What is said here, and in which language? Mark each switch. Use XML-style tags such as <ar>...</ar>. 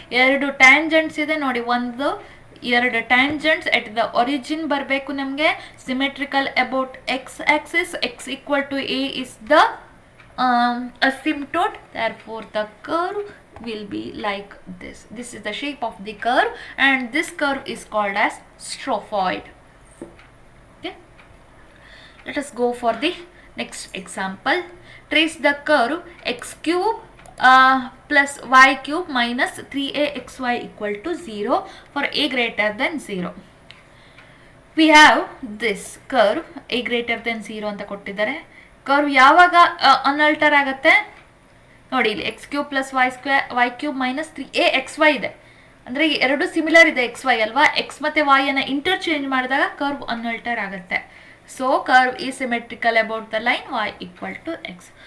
<kn>2 tangents ಇದೆ ನೋಡಿ, ಒಂದು 2 ಟ್ಯಾಂಜೆಂಟ್ಸ್ ಎಟ್ ದ ಒರಿಜಿನ್ ಬರಬೇಕು ನಮಗೆ.</kn> <en>Symmetrical about x axis, x equal to a is the asymptote, therefore the curve will be like this. This is the shape of the curve and this curve is called as strophoid. Okay, let us go for the next example. Trace the curve x cube plus y cube minus 3axy equal to 0 for a greater than 0. We have this curve a greater than 0</en> <kn>ಅಂತ ಕೊಟ್ಟಿದ್ದಾರೆ. Curve ಯಾವಾಗ ಅನ್ಅಲ್ಟರ್ ಆಗುತ್ತೆ ನೋಡಿ, ಇಲ್ಲಿ X cube plus Y cube minus 3axy ಇದೆ. ಅಂದರೆ ಎರಡು similar ಇದೆ ಎಕ್ಸ್ ವೈ ಅಲ್ವಾ. ಎಕ್ಸ್ ಮತ್ತು ವೈ ಅನ್ನು ಇಂಟರ್ಚೇಂಜ್ ಮಾಡಿದಾಗ ಕರ್ವ್ ಅನ್ಅಲ್ಟರ್ ಆಗುತ್ತೆ.</kn> <en>So curve ಈ symmetrical about the line y equal to x.</en>